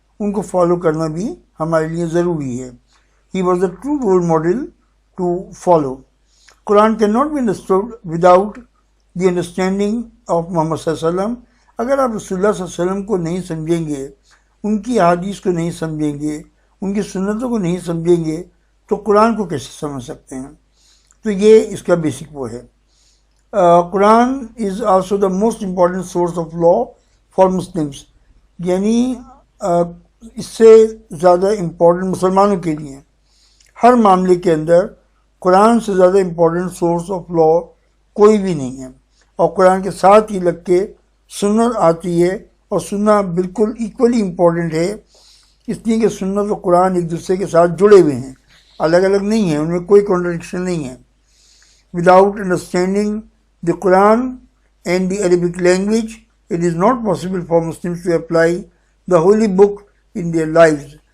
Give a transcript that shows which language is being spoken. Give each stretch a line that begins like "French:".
Urdu: ان کو فالو کرنا بھی ہمارے لیے ضروری ہے.
English: He was a true role model to follow. Quran cannot be understood without the understanding of Muhammad صلی اللہ علیہ وسلم.
Urdu: اگر آپ رسول اللہ صلی اللہ علیہ وسلم کو نہیں سمجھیں گے، ان کی احادیث کو نہیں سمجھیں گے، ان کی سنتوں کو نہیں سمجھیں گے، تو قرآن کو کیسے سمجھ سکتے ہیں؟ تو یہ اس کا بیسک وہ ہے.
English: Quran is also the most important source of law for Muslims.
Urdu: یعنی اس سے زیادہ امپورٹنٹ مسلمانوں کے لیے ہر معاملے کے اندر قرآن سے زیادہ امپورٹنٹ سورس آف لا کوئی بھی نہیں ہے. اور قرآن کے ساتھ ہی لگ کے سنت آتی ہے، اور سننا بالکل ایکولی امپورٹنٹ ہے، اس لیے کہ سنت و قرآن ایک دوسرے کے ساتھ جڑے ہوئے ہیں، الگ الگ نہیں ہیں، ان میں کوئی کنٹرڈکشن نہیں ہے.
English: Without understanding the Quran and the Arabic language it is not possible for Muslims to apply the holy book in their lives.